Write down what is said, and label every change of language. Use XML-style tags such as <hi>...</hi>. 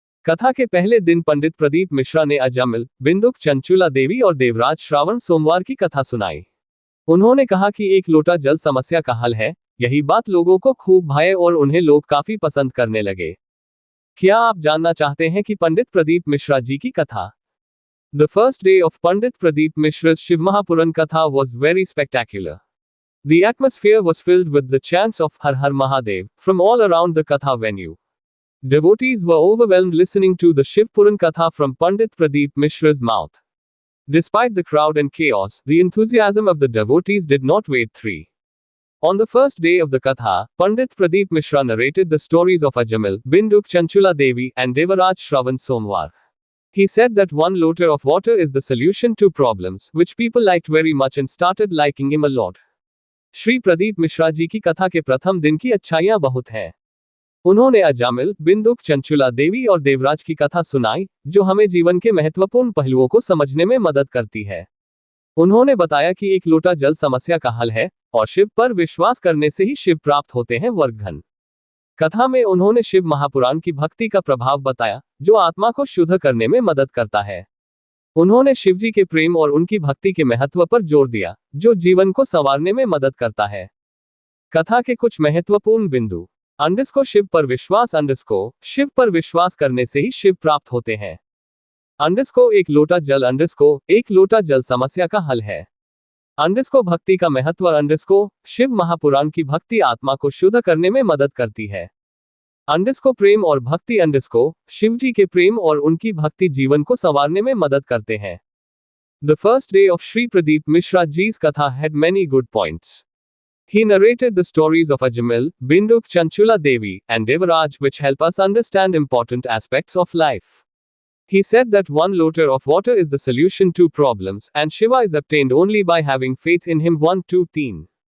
<hi>कथा के पहले दिन पंडित प्रदीप मिश्रा ने अजमिल, बिंदुक, चंचुला देवी और देवराज श्रावण सोमवार की कथा सुनाई। उन्होंने कहा कि एक लोटा जल समस्या का हल है। यही बात लोगों को खूब भाए और उन्हें लोग काफी पसंद करने लगे। क्या आप जानना चाहते हैं कि पंडित प्रदीप मिश्रा जी की कथा?</hi> <en>The first day of Pandit Pradeep Mishra's Shiv Mahapuran Katha was very spectacular. The atmosphere was filled with the chants of Har Har Mahadev from all around the Katha venue. Devotees were overwhelmed listening to the Shiv Puran Katha from Pandit Pradeep Mishra's mouth. Despite the crowd and chaos, the enthusiasm of the devotees did not wait. On the first day of the Katha, Pandit Pradeep Mishra narrated the stories of Ajamil, Binduk, Chanchula Devi, and Devaraj Shravan Somwar. He said that 1 liter of water is the solution to problems, which people liked very much and started liking him a lot.</en> <hi>Shri Pradeep Mishra ji की कथा के प्रथम दिन की अच्छाइयां बहुत हैं। उन्होंने अजामिल, बिंदुक, चंचुला देवी और देवराज की कथा सुनाई, जो हमें जीवन के महत्वपूर्ण पहलुओं को समझने में मदद करती है। उन्होंने बताया कि एक लोटा जल समस्या का हल है और शिव पर विश्वास करने से ही शिव प्राप्त होते हैं वर्गघन। कथा में उन्होंने शिव महापुराण की भक्ति का प्रभाव बताया, जो आत्मा को शुद्ध करने में मदद करता है। उन्होंने शिवजी के प्रेम और उनकी भक्ति के महत्व पर जोर दिया, जो जीवन को संवारने में मदद करता है। कथा के कुछ महत्वपूर्ण बिंदु। शिव पर विश्वास। शिव पर विश्वास करने से ही शिव प्राप्त होते हैं। एक लोटा जल। एक लोटा जल समस्या का हल है। भक्ति का महत्व। शिव महापुराण की भक्ति आत्मा को शुद्ध करने में मदद करती है। प्रेम और भक्ति। शिव जी के प्रेम और उनकी भक्ति जीवन को संवारने में मदद करते हैं।</hi> <en>The first day of Shri Pradeep Mishra ji's katha had many good points. He narrated the stories of Ajamil, Binduk, Chanchula Devi, and Devaraj, which help us understand important aspects of life. He said that 1 liter of water is the solution to problems, and Shiva is obtained only by having faith in him. 1, 2, 3.</en>